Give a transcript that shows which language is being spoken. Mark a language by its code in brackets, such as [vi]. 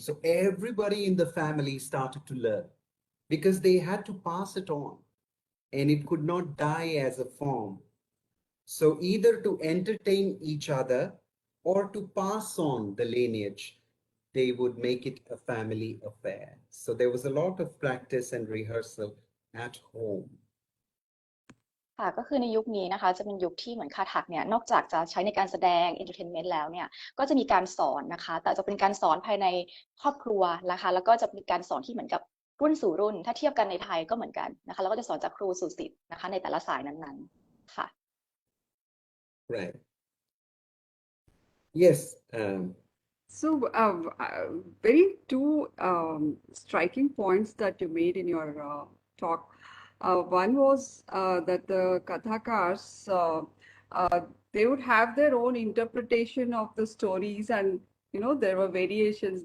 [en] So everybody in the family started to learn because they had to pass it on, and it could not die as a form. So either to entertain each other or to pass on the lineage, they would make it a family affair. So there was a lot of practice and rehearsal at home. [th] ค่ะก็คือในยุคนี้นะคะจะเป็นยุคที่เหมือนคาถักเนี่ยนอกจากจะใช้ในการแสดง entertainment แล้วเนี่ยก็จะมีการสอนนะคะแต่จะเป็นการสอนภายในครอบครัวนะคะแล้วก็จะมีการสอนที่เหมือนกับรุ่นสู่รุ่นถ้าเทียบกันในไทยก็เหมือนกันนะคะแล้วก็จะสอนจากครูสู่ศิษย์นะคะในแต่ละสายนั้นๆค่ะ [en] Right. Yes. So, very two striking points that you made in your talk. One was that the Kathakars, they would have their own interpretation of the stories, and there were variations.